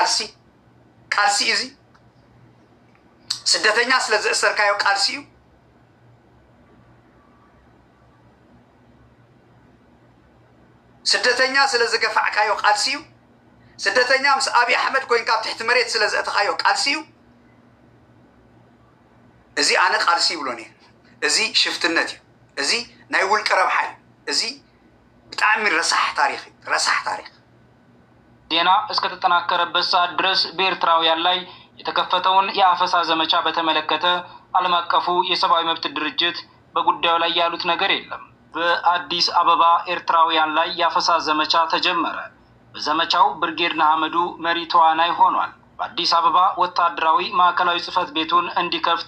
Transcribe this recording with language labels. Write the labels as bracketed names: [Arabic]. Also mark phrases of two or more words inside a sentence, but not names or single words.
[Tigrinya] ቃልሲ እዚ ስደተኛ ስለ ዝእሰርካዮ ቃልሲ እዩ። ስደተኛ ስለ ዝገፋዕካዮ ቃልሲ እዩ። ስደተኛ ምስ አብይ አሕመድ ኮይንካ ኣብ ትሕቲ መሬት ስለ ዘእትኻዮ ቃልሲ እዩ። እዚ ኣነ ቃልሲ ይብሎን እየ። እዚ ሽፍትነት እዩ። እዚ ናይ ውልቀ ረብሓ እዩ። እዚ ብጣዕሚ ረሳሕ ታሪክ እዩ። ረሳሕ ታሪክ [Amharic] ዜና እስከተጠናከረበት ሰዓት ድረስ በኤርትራውያን ላይ የተከፈተውን የአፈሳ ዘመቻ በተመለከተ ዓለም አቀፉ የሰብአዊ መብት ድርጅት በጉዳዩ ላይ ያሉት ነገር የለም። በአዲስ አበባ ኤርትራውያን ላይ የአፈሳ ዘመቻ ተጀመረ። በዘመቻው ብርጌድ ንሓመዱ መሪ ተዋናይ ሆኗል። በአዲስ አበባ ወታደራዊ ማዕከላዊ ጽሕፈት ቤቱን እንዲከፍት